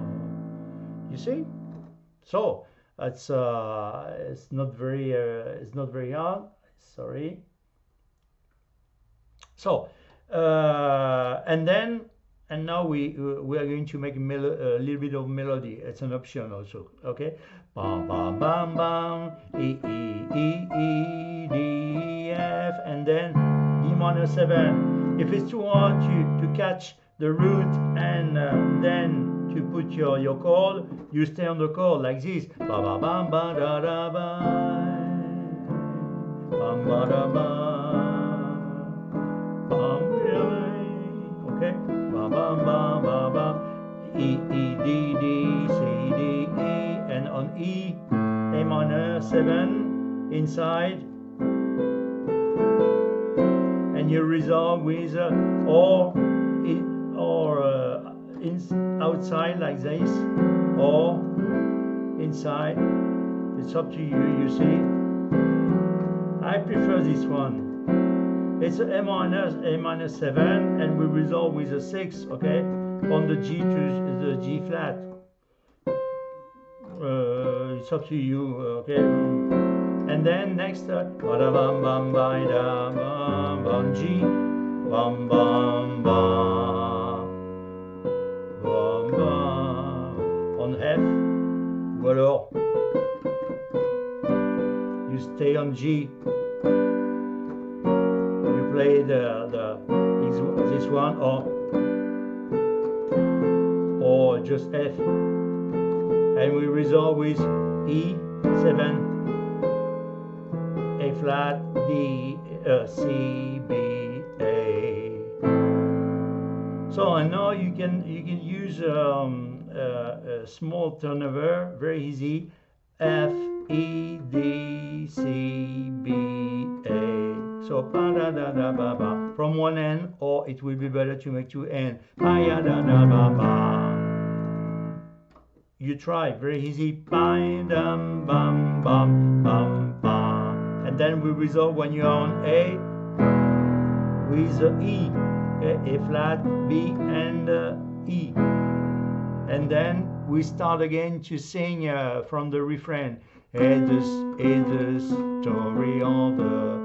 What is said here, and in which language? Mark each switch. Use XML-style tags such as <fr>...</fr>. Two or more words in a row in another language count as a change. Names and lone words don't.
<en>You see? So it's not very hard. Sorry. So and now we are going to make a little bit of melody. It's an option also. Okay. Bam bam bam bam. E E E E D F, and then D minor 7. If it's too hard to catch the root and then to to put your chord, you stay on the chord like this. Ba ba bam ba da da ba. Bam ba da ba. Bam ba. Okay? Ba ba ba ba ba. E E D D C D E, and on E, A minor 7 inside, and you resolve with or outside like this, or inside. It's up to you. You see, I prefer this one. It's a minor 7, and we resolve with a 6. Okay, on the G to the G flat. It's up to you. Okay, and then next bam bam bam bam bam G, bam bam bam bam bam on F.</en> <fr>Ou alors</fr> <en>you stay on G. You play this one, or just F, and we resolve with E7, A flat, D, C, B, A. So I know you can use a small turnover, very easy. F, E, D, C, B, A. So pa da da da ba ba from one end, or it will be better to make two ends. Pa ya da da ba ba. You try, very easy. Pa dum bum bum bum bum. And then we resolve when you are on A with E, A flat, B, and E. And then we start again to sing from the refrain. The story of the.</en>